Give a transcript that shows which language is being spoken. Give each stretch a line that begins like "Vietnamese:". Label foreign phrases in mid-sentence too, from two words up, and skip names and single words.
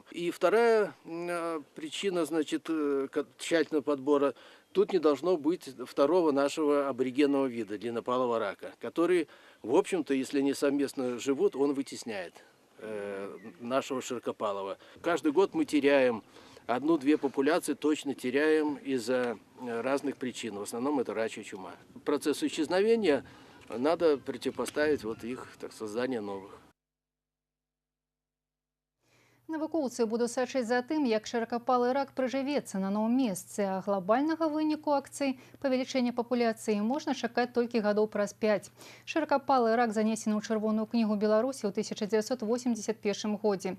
Russian: И вторая причина, значит, тщательного подбора: тут не должно быть второго нашего аборигенного вида, длиннопалого рака, который, в общем-то, если они совместно живут, он вытесняет нашего широкопалого. Каждый год мы теряем одну-две популяции, точно теряем из-за разных причин. В основном это рачья чума. Процессу исчезновения надо противопоставить вот их, так, создание новых.
Belarusian: Навукоўцы будуць сачыць за тым, як шыракапалы рак прыжывецца на новым месцы, а глобальнага выніку акцый павелічэння папуляцыі можна чакаць толькі гадоў праз 5. Шыракапалы рак занесены ў чырвоную кнігу Беларусі ў 1981 годзе.